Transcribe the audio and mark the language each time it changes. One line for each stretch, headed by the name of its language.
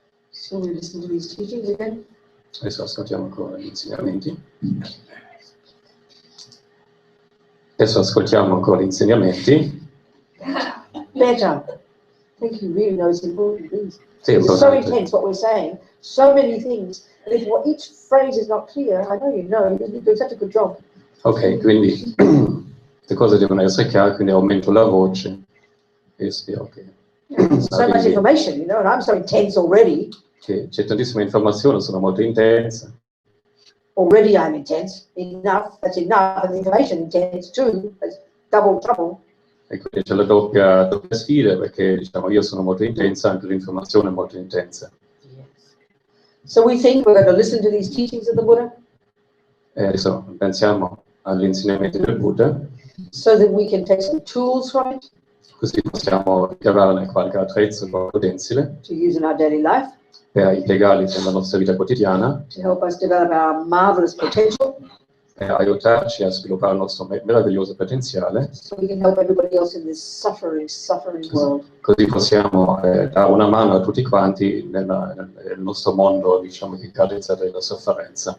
English: So we listen to these teachings again.
Italian: Adesso ascoltiamo ancora gli insegnamenti. Adesso ascoltiamo ancora gli insegnamenti.
English: Better. I think you really know it's important things.
Italian: Sì,
English: It's so
Italian: importante.
English: intense what we're saying, so many things. And if each phrase is not clear, I know you're doing such a good job.
Italian: Ok, quindi le cose devono essere chiare, quindi aumento la voce e spero che
English: So much information, and I'm so intense already.
Italian: c'è tantissima informazione, sono molto intensa.
English: Already I'm intense. Enough, that's enough. And the information intense too. That's double trouble.
Italian: E quindi c'è la doppia sfida, perché diciamo io sono molto intensa, anche l'informazione è molto intensa.
English: Yes. So we think we're going to listen to these teachings of the Buddha.
Italian: Adesso pensiamo agli insegnamenti del Buddha,
English: so that we can take some tools from it
Italian: così possiamo ricavarne qualche attrezzo, qualche utensile
English: to use in our daily life
Italian: per impiegarli nella nostra vita quotidiana,
English: to help us develop our marvelous potential
Italian: per aiutarci a sviluppare il nostro meraviglioso potenziale,
English: so we can help everybody else in this suffering world.
Italian: così possiamo dare una mano a tutti quanti nel nostro mondo, diciamo, che caratterizzato dalla sofferenza.